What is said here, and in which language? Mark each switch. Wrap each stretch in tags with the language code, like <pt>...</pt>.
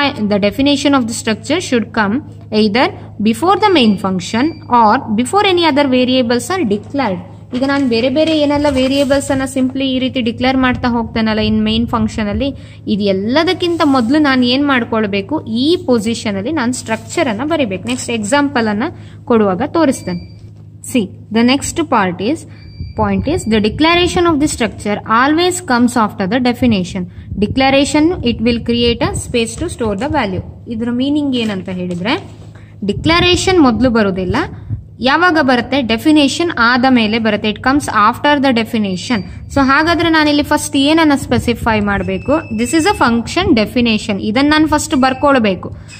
<en>The definition of the structure should come either before the main function or before any other variables are declared.</en> <kn>ಈಗ ನಾನು ಬೇರೆ ಬೇರೆ ಏನೆಲ್ಲ variables ಅನ್ನ simply ಈ ರೀತಿ ಡಿಕ್ಲೇರ್ ಮಾಡ್ತಾ ಹೋಗ್ತೇನಲ್ಲ ಇನ್ ಮೈನ್ ಫಂಕ್ಷನ್ ಅಲ್ಲಿ, ಇದು ಎಲ್ಲದಕ್ಕಿಂತ ಮೊದಲು ನಾನು ಏನ್ ಮಾಡ್ಕೊಳ್ಬೇಕು, ಈ ಪೊಸಿಷನ್ ಅಲ್ಲಿ ನಾನು ಸ್ಟ್ರಕ್ಚರ್ ಅನ್ನ ಬರಿಬೇಕು. ನೆಕ್ಸ್ಟ್ ಎಕ್ಸಾಂಪಲ್ ಅನ್ನ ಕೊಡುವಾಗ ತೋರಿಸ್ತೇನೆ.</kn> <en>See, the next point is the declaration of the structure always comes after the definition. Declaration, it will create a space to store the value.</en> <kn>ಇದರ ಮೀನಿಂಗ್ ಏನಂತ ಹೇಳಿದ್ರೆ, ಡಿಕ್ಲರೇಷನ್ ಮೊದಲು ಬರುವುದಿಲ್ಲ, ಯಾವಾಗ ಬರುತ್ತೆ, ಡೆಫಿನೇಷನ್ ಆದ ಮೇಲೆ ಬರುತ್ತೆ.</kn> <en>It comes after the definition.</en> <kn>So ಹಾಗಾದ್ರೆ ನಾನಿಲ್ಲಿ ಫಸ್ಟ್ ಏನನ್ನ ಸ್ಪೆಸಿಫೈ ಮಾಡಬೇಕು,</kn> <en>this is a function definition,</en> <kn>ಇದನ್ನ ನಾನು ಫಸ್ಟ್ ಬರ್ಕೊಳ್ಬೇಕು.</kn>